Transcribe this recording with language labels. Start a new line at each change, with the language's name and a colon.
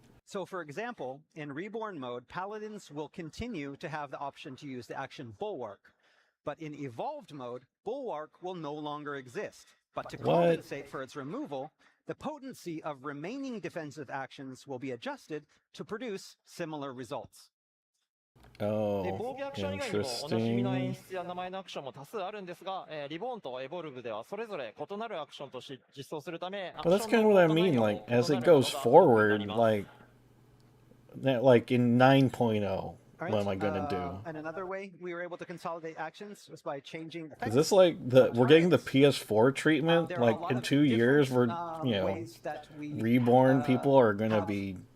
English: So for example, in Reborn mode, Paladins will continue to have the option to use the action Bulwark. But in Evolved mode, Bulwark will no longer exist. But to compensate for its removal, the potency of remaining defensive actions will be adjusted to produce similar results. Oh,
Japanese: 防御アクション以外にも同じ意味の演出や名前のアクションも多数あるんですが、リボーンとエボルブではそれぞれ異なるアクションとして実装するため、
English: But that's kind of what I mean, like, as it goes forward, like in 9.0, what am I gonna do? And another way we were able to consolidate actions was by changing Is this like we're getting the PS4 treatment? Like in 2 years, we're, Reborn people are gonna be